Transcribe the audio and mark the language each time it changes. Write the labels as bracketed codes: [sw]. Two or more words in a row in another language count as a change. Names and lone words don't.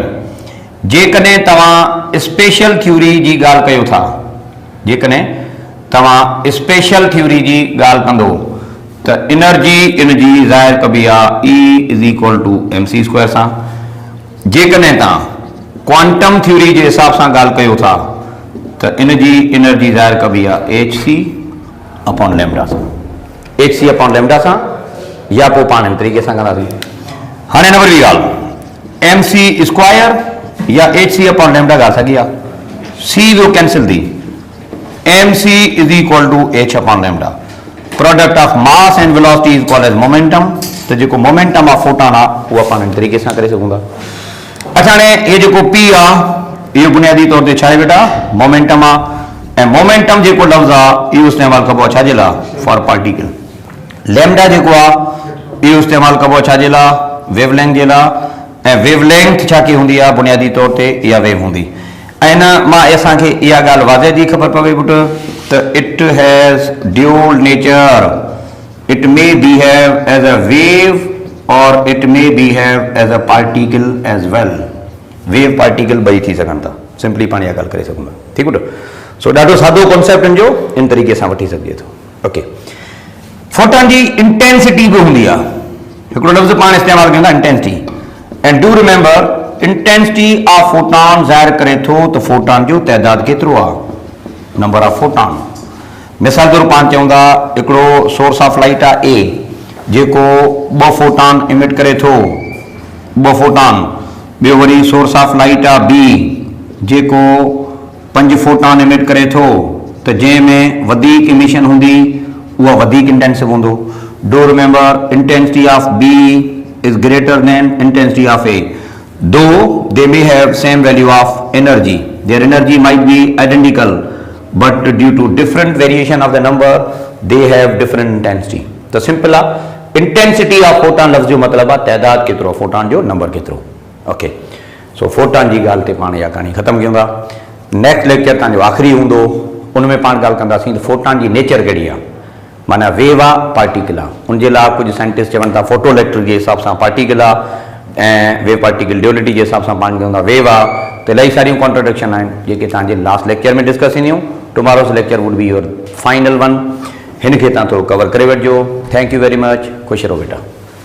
[sd] जेकॾहिं तव्हां [en] special theory [sd] जी ॻाल्हि कयो था, जेकॾहिं तव्हां [en] special theory [sd] जी ॻाल्हि कंदो त एनर्जी इन जी ज़ाहिर कबी आहे E=mc² सां। जेकॾहिं तव्हां [en] quantum theory [sd] जे हिसाब सां ॻाल्हि कयो था त इन जी एनर्जी ज़ाहिर कबी आहे hc/λ सां, hc/λ सां, या पोइ पाण इन तरीक़े सां कंदासीं। हाणे नंबर ॿी ॻाल्हि, mc² या hc/λ ॻाल्हि साॻी आहे, c वियो कैंसिल थी, mc=h/λ। [en] product of mass and velocity is called as momentum. [sd] तो जो [en] momentum of photon [sd] आहे उहा पाण इन तरीक़े सां करे सघूं था। अच्छा, हाणे ये जो p आहे इहो बुनियादी तौर ते छा आहे बेटा, मोमेंटम आहे। ऐं मोमेंटम जेको लफ़्ज़ आहे इहो इस्तेमालु कबो आहे छाजे लाइ, [en] for particle. [sd] लैम्डा जेको आहे इहो इस्तेमालु कबो आहे छाजे लाइ, वेवलेंथ जे लाइ। ऐं वेवलेंथ छा की हूंदी आहे, बुनियादी तौर ते इहा वेव हूंदी। ऐं न मां असांखे इहा ॻाल्हि वाज़े जी ख़बर पवे पुटु त [en] it has dual nature, it may behave as a wave or it may behave as a particle as well. wave particle [sd] ॿई थी सघनि था, सिंपली पाण इहा ॻाल्हि करे सघूं था, ठीकु आहे। सो ॾाढो सादो कॉन्सेप्ट जो इन तरीक़े सां वठी सघिजे थो। ओके, फोटॉन जी इंटेंसिटी बि हूंदी आहे, हिकिड़ो लफ़्ज़ पाण इस्तेमालु कंदा इंटेंसिटी। [en] and do remember, intensity of photon [sd] ज़ाहिर करे थो त फोटॉन जो तइदाद केतिरो आहे, [en] number of photon. [sd] मिसाल तौर पाण चऊं था हिकिड़ो [en] source of light [sd] आहे ए, जेको 2 [en] photon emit [sd] करे थो, 2 फोटॉन। ॿियो वरी [en] source of light [sd] आहे बी, जेको 5 [en] photon emit [sd] करे थो, त जंहिंमें वधीक इमिशन हूंदी उहा वधीक इंटेंसिव हूंदो। [en] do remember, intensity of B is greater than intensity of A, though they may have same value of energy, their energy might be identical, but due to different variation of the number they have different intensity। [sd] तो सिंपल आहे, [en] intensity of photon [sd] लफ़्ज़ जो मतिलबु आहे तइदाद केतिरो, फोटॉन जो नंबर केतिरो। ओके, सो फोटॉन जी ॻाल्हि ते पाण इहा कहाणी ख़तमु कयूं था। [en] next lecture [sd] तव्हांजो आख़िरी हूंदो, उन में पाण ॻाल्हि कंदासीं त फोटॉन जी नेचर कहिड़ी आहे, माना वेव आहे पार्टिकल आहे। उनजे लाइ कुझु साइंटिस्ट चवनि था [en] photo electric [sd] जे हिसाब सां पार्टिकल आहे, ऐं [en] wave particle duality [sd] जे हिसाब सां पाण चवंदा वेव आहे। त इलाही सारियूं कॉन्ट्रडिक्शन आहिनि जेके तव्हांजे [en] last lecture [sd] में डिस्कस थींदियूं। [en] tomorrow's lecture would be your final one, [sd] हिन खे तव्हां थोरो कवर करे वठिजो। [en] thank you very much, [sd] ख़ुशि रहो बेटा।